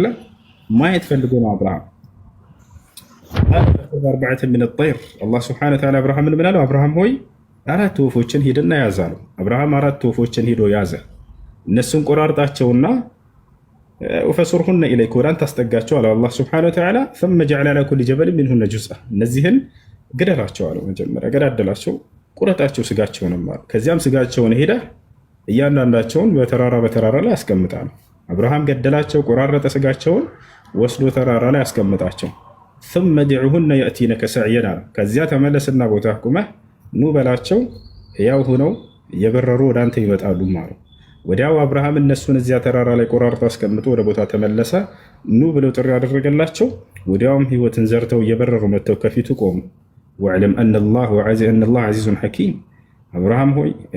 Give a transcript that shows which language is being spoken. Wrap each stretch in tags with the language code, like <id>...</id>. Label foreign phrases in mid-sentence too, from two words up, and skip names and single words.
<am>ማየት ፈልጎ ነው አብርሃም።</am> <ar>أربعة من الطير፣ الله سبحانه وتعالى</ar> <am>አብርሃምን ምን አለው? አብርሃም ሆይ 4 ወፎችን ሂድና ያዝ አለው። አብርሃም 4 ወፎችን ሂዶ ያዘ። እነሱን ቆራርጣቸውና</am> <ar>فصرهن إليك፣</ar> <am>ወደ አንተ አስጠጋቸው አለው</am> <ar>الله سبحانه وتعالى። ثم جعل على كل جبل منهن جزءا፣</ar> <am>እነዚህን ግደላቸው አለው። መጀመሪያ ገዳደላቸው፣ ቁረጣቸው ስጋቸውንም አለ። ከዚያም ስጋቸውን ሄደ እያንዳንዳቸውን በተራራ ላይ አስቀምጣ ነው። አብርሃም ገደላቸው፣ ቆራረጠ፣ ስጋቸውን ወስዶ ተራራ ላይ አስቀምጣቸው።</am> <ar>ثم دعوهن يأتينك سعيا፣</ar> <am>ከዚያ ተመለስና ቦታ ቁመህ ኑ በላቸው ህያው ሆነው እየበረሩ ወደ አንተ ይመጣሉ ማሩ። ወዲያው አብርሃም እነሱን እዚያ ተራራ ላይ ቆራርጦ አስቀምጦ ወደ ቦታ ተመለሰ። ኑ ብለው ጥሪ ያደረገላቸው። ወዲያውም ህይወትን ዘርተው እየበረሩ መጥተው ከፊቱ ቆሙ።</am> <ar>واعلم أن الله عزيز حكيم፣</ar> <am>አብርሃም ሆይ እኔ</am>